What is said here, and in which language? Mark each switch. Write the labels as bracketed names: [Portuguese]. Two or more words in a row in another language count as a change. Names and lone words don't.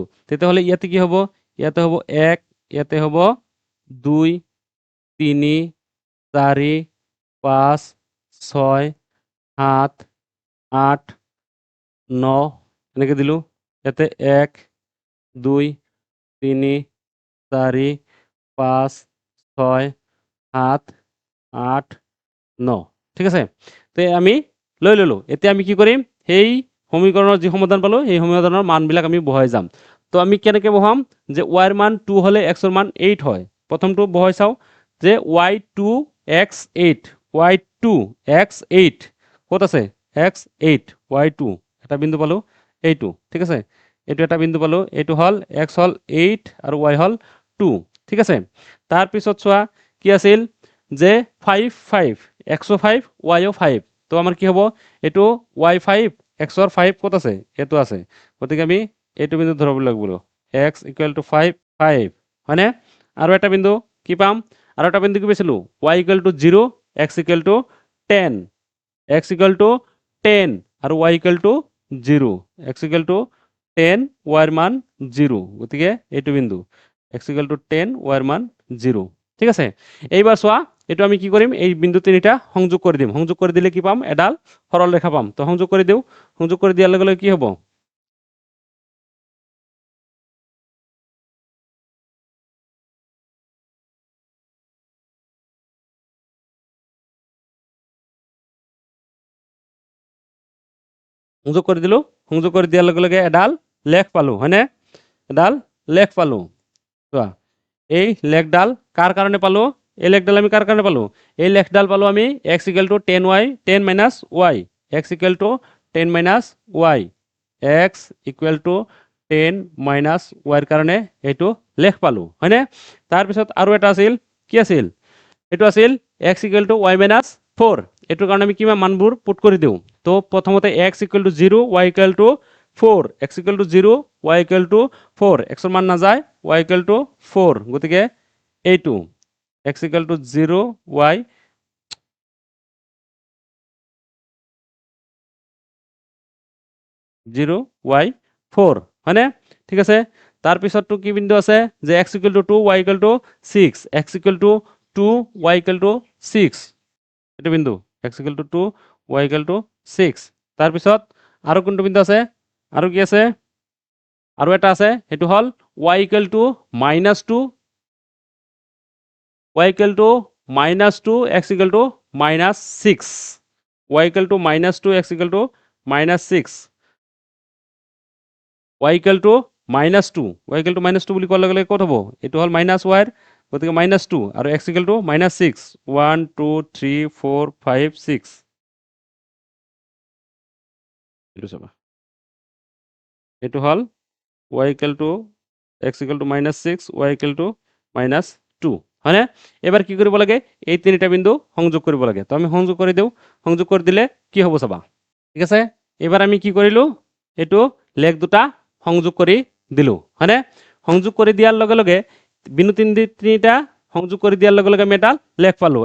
[Assamese] তেতিয়াহ'লে ইয়াতে কি হ'ব ইয়াতে হ'ব 1 ইয়াতে হ'ব 2 3 4 5 6 7 8 9 এনেকে দিলো ইয়াতে 1 2 3 4 5 6 7 8 9 ঠিক আছে তো আমি লৈ ললো এতিয়া আমি কি কৰিম সেই সমীকৰণৰ যি সমাধান পালো সেই সমাধানৰ মানবিলাক আমি বহাই যাম তো আমি কেনেকৈ বহাম যে y ৰ মান 2 হলে x ৰ মান 8 হয় প্ৰথমটো বহাই চাও যে y2 x8 y2 x8 কত আছে x8 y2 এটা বিন্দু পালো এইটো ঠিক আছে এইটো এটা বিন্দু পালো এইটো হল x হল 8 আৰু y হল 2 ঠিক আছে তাৰ পিছত চোৱা কি আছিল যে 5 5 x5 y5 তো আমাৰ কি হ'ব এটো y5 x ৰ 5 কত আছে এটো আছে গতিকে আমি এইটো বিন্দু ধৰব লাগিব x = 5 5 মানে আৰু এটা বিন্দু কি পাম আৰু এটা বিন্দু কি পাইছিলো y = 0 x = 10 x = 10 আৰু y = 0 x = 10 y ৰ মান 0 গতিকে এইটো বিন্দু x = 10 y ৰ মান 0 ঠিক আছে এইবাৰ চোৱা এটো আমি কি কৰিম এই বিন্দু তিনিটা সংযোগ কৰি দিম সংযোগ কৰি দিলে কি পাম এডাল সৰল ৰেখা পাম তো সংযোগ কৰি দিও সংযোগ কৰি দিয়াৰ লগে লগে কি হ'ব সংযোগ কৰি দিলো সংযোগ কৰি দিয়াৰ লগে লগে এডাল লেখ পালো হয়নে এডাল লেখ পালো চোৱা এই লেখডাল কাৰ কাৰণে পালো এই লেখডাল আমি কাৰ কাৰণে পালো এই লেখডাল পালো আমি x = 10y 10 - y x = 10 - y x = 10 - y ৰ কাৰণে এইটো লেখ পালো হয়নে তাৰ পিছত আৰু এটা আছিল কি আছিল এটো আছিল x = y - 4 এটোৰ কাৰণে আমি কিমান মানবোৰ পুট কৰি দিও তো প্ৰথমতে x = 0 y = 4 x = 0 y = 4 x ৰ মান না যায় y = 4 গতিকে এইটো x = 0 y 0 y 4 হয়নে ঠিক আছে তাৰ পিছতটো কি বিন্দু আছে যে x = 2 y = 6 x = 2 y = 6 এটো বিন্দু x = 2 y = 6 তাৰ পিছত আৰু কোনটো বিন্দু আছে আৰু কি আছে আৰু এটা আছে এটো হল y = -2 y = -2 x = -6 y = -2 x = -6 y = -2 y = -2 বুলি কোৱাৰ লগে লগে ক'ত হ'ব এটো হল -y গতিকে -2 আৰু x = -6 1 2 3 4 5 6 এটো চাবা এটো হল y = x = -6 y = -2 হয়নে এবাৰ কি কৰিব লাগে এই তিনিটা বিন্দু সংযোগ কৰিব লাগে তো আমি সংযোগ কৰি দিও সংযোগ কৰি দিলে কি হ'ব চাবা ঠিক আছে এবাৰ আমি কি কৰিলো এটো লেখ দুটা সংযোগ কৰি দিলো হয়নে সংযোগ কৰি দিয়াৰ লগে লগে বিন্দু তিনিটা সংযোগ কৰি দিয়াৰ লগে লগে আমি এটা লেখ পালোঁ।